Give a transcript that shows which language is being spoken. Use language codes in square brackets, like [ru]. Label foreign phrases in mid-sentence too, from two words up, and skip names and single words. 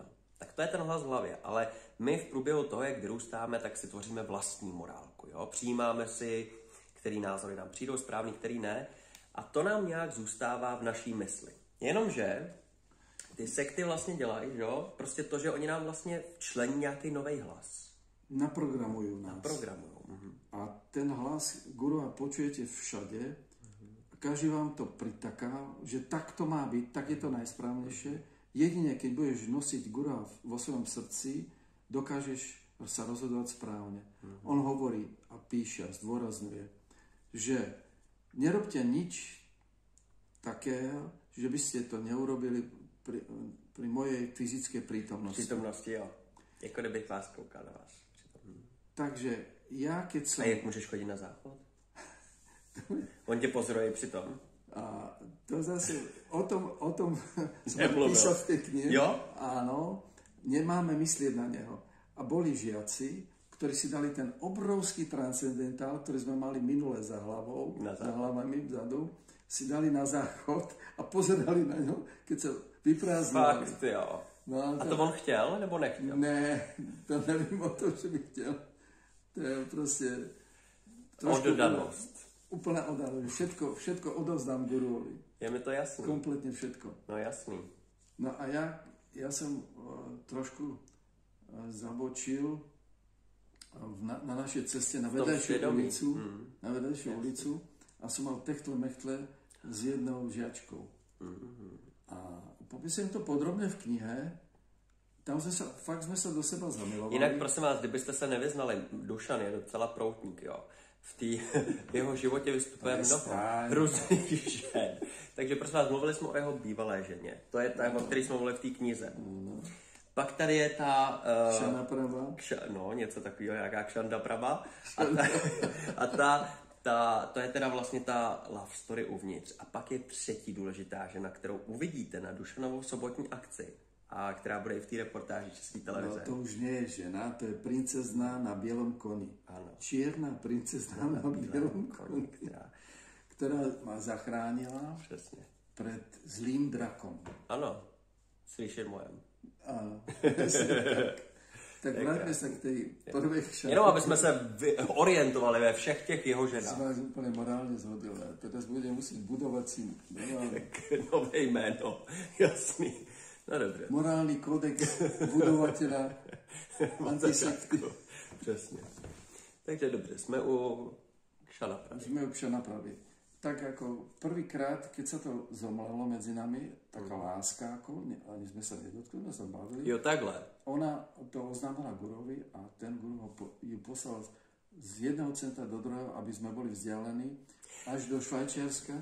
[cs] Tak to je ten hlas v hlavě, ale my v průběhu toho, jak vyrůstáme, tak si tvoříme vlastní morálku, jo? Přijímáme si, který názory nám přijdou správný, který ne a to nám nějak zůstává v naší mysli. Jenomže ty sekty vlastně dělají, jo? Prostě to, že oni nám vlastně včlení nějaký nový hlas. [sk] Naprogramujú nás. A ten hlas gurua počujete všade, každý vám to pritaká, že tak to má byť, tak je to najsprávnejšie. Jedine, keď budeš nosiť gurua vo svojom srdci, dokážeš sa rozhodovať správne. On hovorí a píše a zdôrazňuje, že nerobte nič takého, že by ste to neurobili pri mojej fyzickej prítomnosti. [cs] Přítomnosti, jo. Jako kdybych vás koukal na vás. [sk] Takže ja, keď som... [cs] A jak můžeš chodit na záchod? On tě pozoruje přitom. [sk] A to zase, o tom som písal v tej knihe. [cs] Jo? [sk] Áno, nemáme myslieť na neho. A boli žiaci, ktorí si dali ten obrovský transcendentál, ktorý sme mali minule za hlavou, za hlavami vzadu, si dali na záchod a pozerali na ňo, keď sa vyprázdnili. [cs] Fakt, jo. No, a to on chtěl, nebo nechtěl? Ne, to nevím o tom, že by chtěl. To je prostě... Oddanost. [sk] Úplne oddanosť. Všetko odovzdám guruovi. [cs] Je mi to jasný. [sk] Kompletne všetko. [cs] No jasný. [sk] No a ja som trošku zabočil na našej ceste na vedľajšiu ulicu a som mal techtle-mechtle s jednou žiačkou. A popisujem to podrobne v knihe. Tam fakt sme sa do seba zamilovali. [cs] Jinak prosím vás, kdybyste se nevyznali, Dušan je docela proutník, jo. V jeho životě vystupuje mnoho různých žen. Takže prosím vás, mluvili jsme o jeho bývalé ženě. To je ta, o které jsme mluvili v té knize. Pak tady je ta... Kšana Prabha. No, něco takového, jaká Kšanda Prabha. To je teda vlastně ta [en] love story [cs] uvnitř. A pak je třetí důležitá žena, kterou uvidíte na Dušanovou sobotní akci. A která bude i v té reportáži České televize. [sk] No to už nie je žena, to je princezna na bielom koni. [cs] Ano. [sk] Čierna princezna na bielom koni. ktorá ma zachránila [cs] Přesně. [sk] pred zlým drakom. [cs] Ano, slyším mojem. [sk] Áno. Tak vráťme sa k tej prvej šatke. [cs] Jenom aby jsme se orientovali ve všech těch jeho ženách. [sk] Som vás úplne morálne zhodil. A teraz budem musieť budovať si [cs] Nové jméno, jasný. No dobře. [sk] morálny kodex budovateľa antisekty. [cs] Přesně. Takže dobře, jsme u Kšanapravy. [sk] Sme u Kšanapravy. Tak ako prvýkrát, keď sa to zomlelo medzi nami, taká láska, ako, ani sme sa nedotkli, sme sa bavili. [cs] Jo, takhle. [sk] Ona to oznámila Gurovi a ten Guru ju poslal z jedného centra do druhého, aby sme boli vzdialení až do Švajčiarska.